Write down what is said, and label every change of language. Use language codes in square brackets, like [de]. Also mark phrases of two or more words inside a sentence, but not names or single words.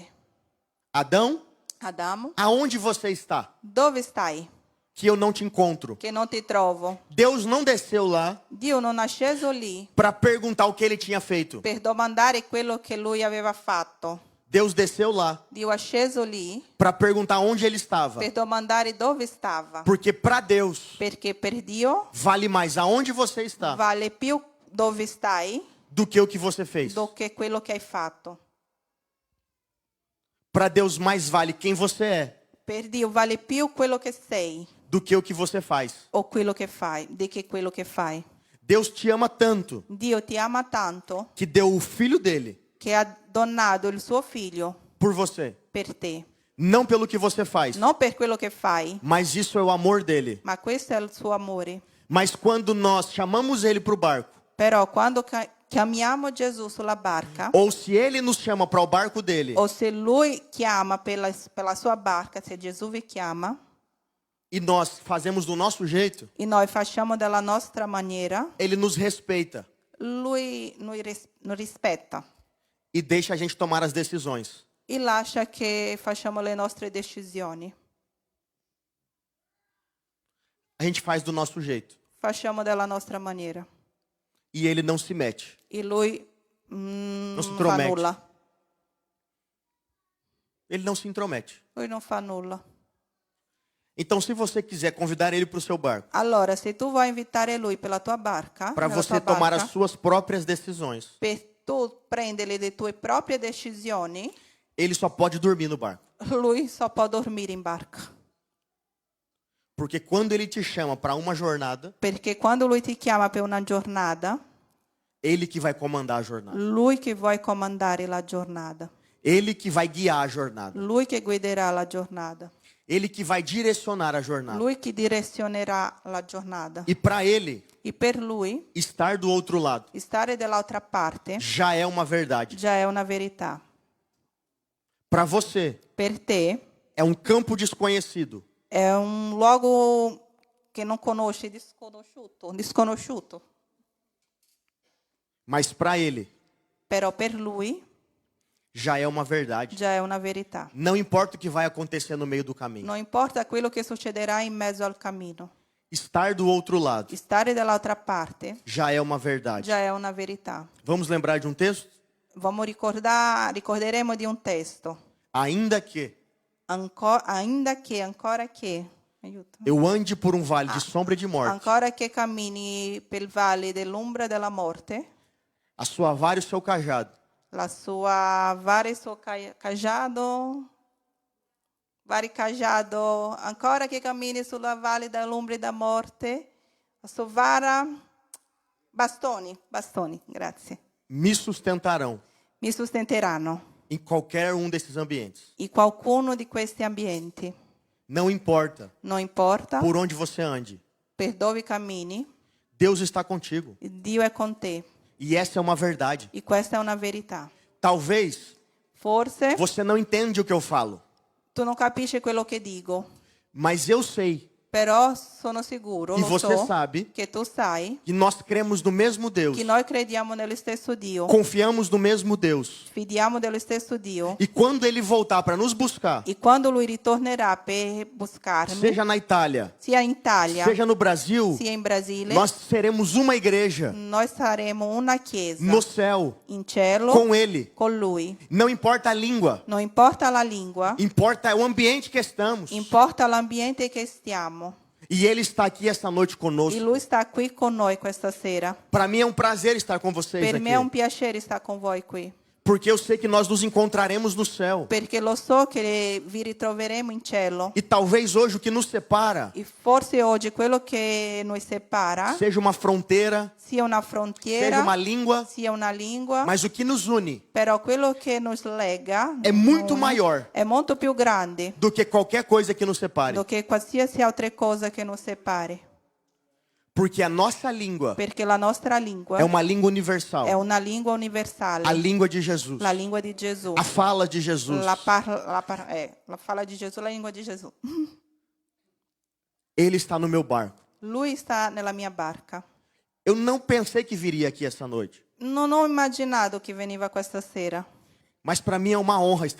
[pt] Adão, [it] Adamo, [pt] aonde você está? [it] dove stai? [pt] Que eu não te encontro. [it] Che non ti trovo. [pt] Deus não desceu lá [it] Dio non è sceso lì [pt] para perguntar o que ele tinha feito. [it] per domandare quello che lui aveva fatto. [pt] Deus desceu lá [it] Dio è sceso lì [pt] para perguntar onde ele estava. [it] per domandare dove stava. [pt] Porque para Deus [it] Perché per Dio [pt] vale mais aonde você está [it] vale più dove stai [pt] do que o que você fez. [it] do che quello che hai fatto. [pt] Para Deus mais vale quem você é [it] Per Dio vale più quello che sei [pt] do que o que você faz. [it] o quello che fai, di che quello che fai. [pt] Deus te ama tanto [it] Dio ti ama tanto [pt] que deu o filho dele [it] che ha donato il suo figlio [pt] por você. [it] per te. [pt] Não pelo que você faz, [it] Non per quello che fai, [pt] mas isso é o amor dele. [it] ma questo è il suo amore. [pt] Mas quando nós chamamos ele para o barco, [it] Però quando chiamiamo Gesù sulla barca, [pt] ou se ele nos chama para o barco dele, [it] o se lui chiama per la sua barca, se Gesù vi chiama, [pt] e nós fazemos do nosso jeito, [it] e noi facciamo della nostra maniera, [pt] ele nos respeita [it] lui non rispetta [pt] e deixa a gente tomar as decisões. [it] e lascia che facciamo le nostre decisioni. [pt] A gente faz do nosso jeito [it] Facciamo della nostra maniera. [pt] e ele não se mete. [it] E lui [pt] Não se [it] non fa [pt] intromete. [it] nulla. [pt] Ele não se intromete. [it] Lui non fa nulla. [pt] Então, se você quiser convidar ele para o seu barco, [it] Allora, se tu vuoi invitare lui per la tua barca, [pt] para [it] nella [pt] você [it] tua [pt] tomar [it] barca, [pt] as suas próprias decisões, [it] per tu prendere le tue proprie decisioni, [pt] ele só pode dormir no barco. [it] lui só può dormire in barca. [pt] Porque quando ele te chama para uma jornada, [it] Perché quando lui ti chiama per una giornata, [pt] ele que vai comandar a jornada. [it] lui che vuoi comandare la giornata. [pt] Ele que vai guiar a jornada. [it] Lui che guiderà la giornata. [pt] Ele que vai direcionar a jornada. [it] Lui che direzionerà la giornata. [pt] E para ele, [it] E per lui, [pt] estar do outro lado [it] stare dall'altra parte [pt] já é uma verdade. [it] già è una verità. [pt] Para você, [it] Per te [pt] é um campo desconhecido. [it] è un luogo che non conosci, disconosciuto. [pt] Mas para ele, [it] Però per lui [pt] já é uma verdade. [it] già è una verità. [pt] Não importa o que vai acontecer no meio do caminho. [it] Non importa quello che succederà in mezzo al cammino. [pt] Estar do outro lado [it] Stare dall'altra parte [pt] já é uma verdade. [it] già è una verità. [pt] Vamos lembrar de um texto? [it] Ricorderemo di un testo. [pt] Ainda que [it] Ancora che, aiuto. [pt] eu ande por um vale de sombra e de morte, [it] Ancora che cammini per il valle dell'ombra della morte, [pt] a sua vara e o seu cajado [it] la sua vara e il suo cajado, ancora che cammini sulla valle dell'ombra da morte, la sua vara, bastoni, grazie, [pt] me sustentarão [it] mi sostenteranno [pt] em qualquer um desses ambientes. [it] in qualcuno di questi ambienti. [pt] Não importa [it] Non importa [pt] por onde você ande, [it] per dove cammini, [pt] Deus está contigo. [it] Dio è con te. [pt] E essa é uma verdade. [it] E questa è una verità. [pt] Talvez [it] Forse [pt] você não entende o que eu falo, [it] tu non capisci quello che dico, [pt] mas eu sei [it] però sono sicuro, [pt] e [it] lo [pt] você [it] so, [pt] sabe [it] che tu sai [pt] que nós cremos no mesmo Deus, [it] che noi crediamo nello stesso Dio, [pt] confiamos no mesmo Deus. [it] fidiamo dello stesso Dio, [pt] E quando ele voltar para nos buscar, [it] e quando lui ritornerà per buscarmi, [pt] seja na Itália, [it] sia in Italia, [pt] seja no Brasil, [it] sia in Brasile, [pt] nós seremos uma igreja [it] noi saremo una chiesa [pt] no céu [it] in cielo [pt] com ele. [it] con lui. [pt] Não importa a língua, [it] Non importa la lingua, [pt] importa o ambiente que estamos. [it] importa l'ambiente che stiamo. [pt] E ele está aqui esta noite [it] E [pt] conosco. [it] lui sta qui con noi questa sera. [pt] Para mim é um prazer estar com vocês [it] Per me è un [pt] aqui, [it] piacere stare con voi qui, [pt] porque eu sei que nós nos encontraremos no céu. [it] perché lo so che vi ritroveremo in cielo. [pt] E talvez hoje o que nos separa [it] E forse oggi quello che noi separa [pt] seja uma fronteira, [it] sia una [pt] seja [it] frontiera, [pt] uma língua, [it] sia una lingua, [pt] mas o que nos une [it] però quello che nos lega [pt] é muito maior [it] è molto più grande [pt] do que qualquer coisa que nos separe. [it] do che qualsiasi altra cosa che nos separi, [pt] Porque a nossa língua [it] perché la nostra lingua [pt] é uma língua universal. [it] è una lingua universale, [pt] A língua de Jesus. [it] la lingua di Gesù, [pt] A fala de Jesus. [it] la fala di Gesù, la lingua di Gesù. [pt] Ele está no meu barco. [it] Lui sta nella mia barca. [pt] Eu não pensei que viria aqui essa noite. [it] Non ho immaginato che veniva questa sera, [pt] Mas para mim é uma honra estar